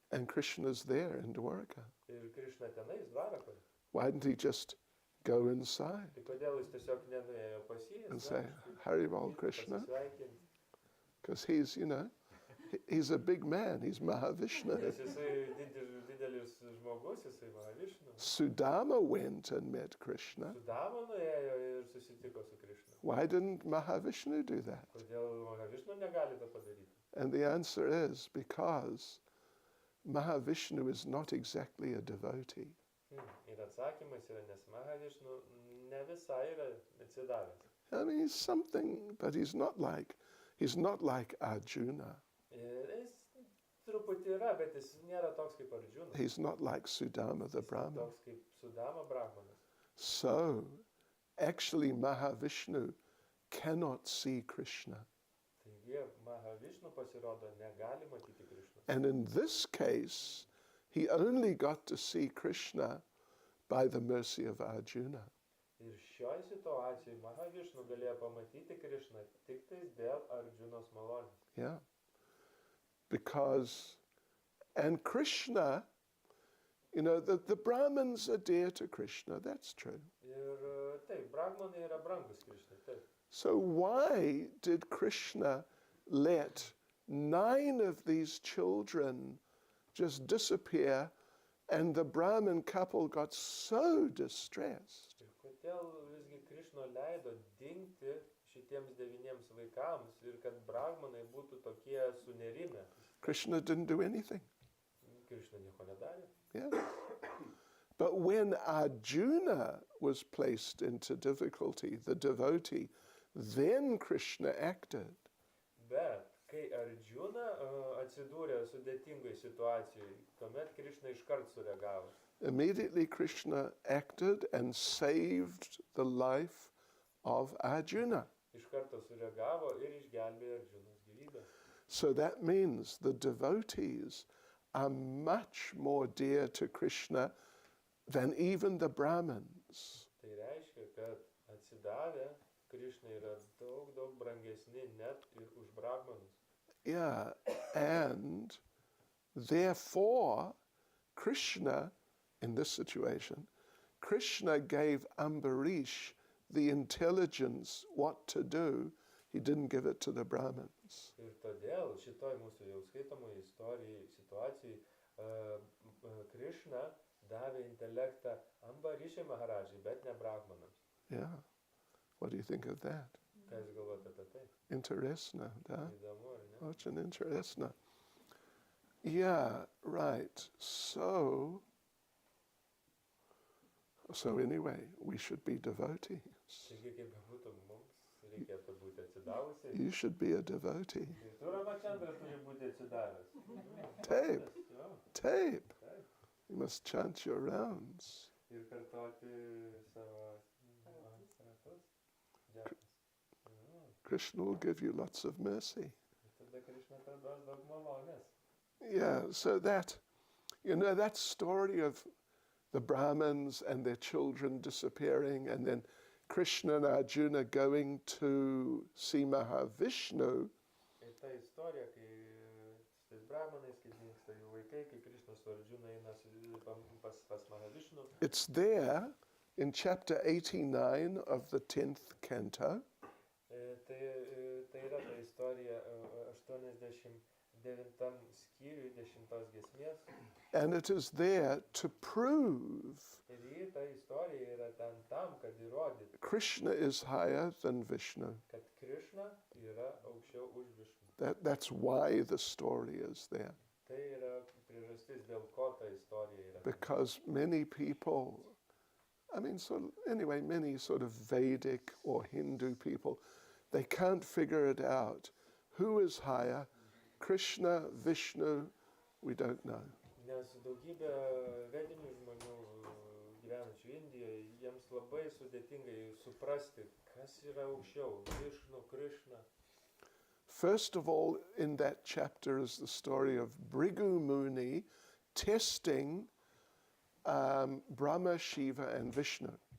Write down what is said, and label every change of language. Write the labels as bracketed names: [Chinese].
[English] And Krishna's there in Dwarka. [Lithuanian] Ir Krishna tenais Dvarakoje. [English] Why didn't he just go inside [Lithuanian] Tai kodėl jis tiesiog nenuėjo pas jį [English] and say, [Lithuanian] asmeniškai, [English] Haribol Krishna? [Lithuanian] pasisveikinti? [English] Because he's, he's a big man, he's Mahavishnu. [Lithuanian] Nes jisai didelis žmogus, jisai Mahavishnu. [English] Sudama went and met Krishna. [Lithuanian] Sudama nuėjo ir susitiko su Krishna. [English] Why didn't Mahavishnu do that? [Lithuanian] Kodėl Mahavishnu negali tą padaryti? [English] And the answer is because Mahavishnu is not exactly a devotee. [Lithuanian] Ir atsakymas yra, nes Mahavishnu ne visai yra atsidavęs. [English] I mean, he's something, but he's not like Arjuna. [Lithuanian] Jis truputį yra, bet jis nėra toks kaip Arjuna. [English] He's not like Sudama the [Lithuanian] Jis [English] Brahmin. [Lithuanian] toks kaip Sudama Brahmanas. [English] So, actually, Mahavishnu cannot see Krishna. [Lithuanian] Taigi Mahavishnu pasirodo negali matyti Krishnos. [English] And in this case, he only got to see Krishna by the mercy of Arjuna. [Lithuanian] Ir šioje situacijoje Mahavishnu galėjo pamatyti Krishną tik tais dėl Arjunos malonės. [English] Yeah. And Krishna, the Brahmins are dear to Krishna, that's true. [Lithuanian] Ir taip, Brahmanai yra brangus Krishnai, taip. [English] So why did Krishna let 9 of these children just disappear and the Brahmin couple got so distressed? [Lithuanian] Ir kodėl visgi Krishna leido dingti šitiems 9 vaikams ir kad Brahmanai būtų tokie sunerimę? [English] Krishna didn't do anything. [Lithuanian] Krishna nieko nedarė. [English] Yeah. But when Arjuna was placed into difficulty, the devotee, then Krishna acted. [Lithuanian] Bet kai Arjuna atsidūrė sudėtingai situacijai, tuomet Krishna iškart sureagavo. [English] Immediately Krishna acted and saved the life of Arjuna. [Lithuanian] Iš karto sureagavo ir išgelbėjo Arjunos gyvybę. [English] So that means the devotees are much more dear to Krishna than even the Brahmins. [Lithuanian] Tai reiškia, kad atsidavę Krishna yra daug brangesni net ir už Brahmanus. [English] Yeah, and therefore Krishna, in this situation, Krishna gave Ambarish the intelligence what to do. He didn't give it to the Brahmins. [Lithuanian] Ir todėl šitoj mūsų jau skaitomoje situacijai Krishna davė intelektą Ambarišai Maharajai, bet ne Brahmanams. [English] Yeah. What do you think of that? [Lithuanian] Ką jūs galvojate apie tai? [English] Interesting, huh? [Lithuanian] Įdomu, ar ne? [English] Much an interesting. Yeah, right. So anyway, we should be devotees. [Lithuanian] Taigi, kaip bebūtų, mums reikėtų būti atsidavusiai. [English] You should be a devotee. [Lithuanian] Ir tu, Ramachandra, turi būti atsidavęs. Tape, Jo, tape. taip. [English] You must chant your rounds. [Lithuanian] Ir kartoti savo ratus. Džiapas. [English] Krishna will give you lots of mercy. [Lithuanian] Tada Krishna tau duos daug malonės. [English] Yeah, so that story of the Brahmins and their children disappearing, and then Krishna and Arjuna going to see Mahavishnu. [Lithuanian] Ir ta istorija, kai su tais Brahmanais, kai dingsta jų vaikai, kai Krishna su Arjuna eina pas Mahavishnu. [English] It's there in chapter 89 of the 10th canto. [Lithuanian] Tai yra ta istorija 89 skyriui 10 giesmės. [English] And it is there to prove [Lithuanian] Ir ta istorija yra ten tam, kad įrodytų, [English] Krishna is higher than Vishnu. [Lithuanian] kad Krishna yra aukščiau už Višnu. [English] That's why the story is there. [Lithuanian] Tai yra priežastis, dėl ko ta istorija yra. [English] Because many people, many sort of Vedic or Hindu people They can't figure it out. Who is higher? Krishna, Vishnu? We don't know. [Lithuanian] Nes daugybė vedinių žmonių gyvenančių Indijoje, jiems labai sudėtingai suprasti, kas yra aukščiau, Vishnu, Krishna. [English] First of all, in that chapter is the story of Bhrigu Muni testing Brahma, Shiva, and Vishnu.